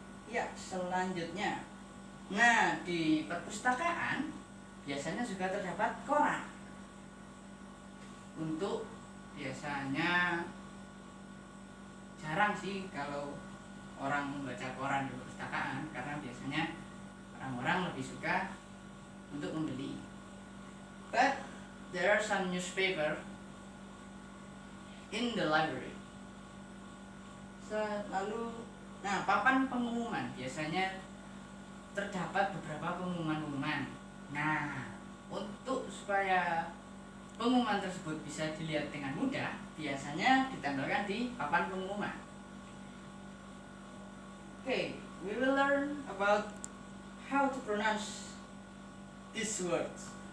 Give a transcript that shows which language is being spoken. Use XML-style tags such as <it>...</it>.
<id>Ya, selanjutnya. Nah, di perpustakaan biasanya juga terdapat koran. Untuk biasanya jarang sih kalau orang membaca koran di perpustakaan, karena biasanya orang-orang lebih suka untuk membeli.</id> <en>But there are some newspaper in the library.</en> <id>Lalu, nah, papan pengumuman biasanya terdapat beberapa pengumuman-pengumuman. Nah, untuk supaya pengumuman tersebut bisa dilihat dengan mudah, biasanya ditempelkan di papan pengumuman.</id> <en>Okay, we will learn about how to pronounce these words.</en>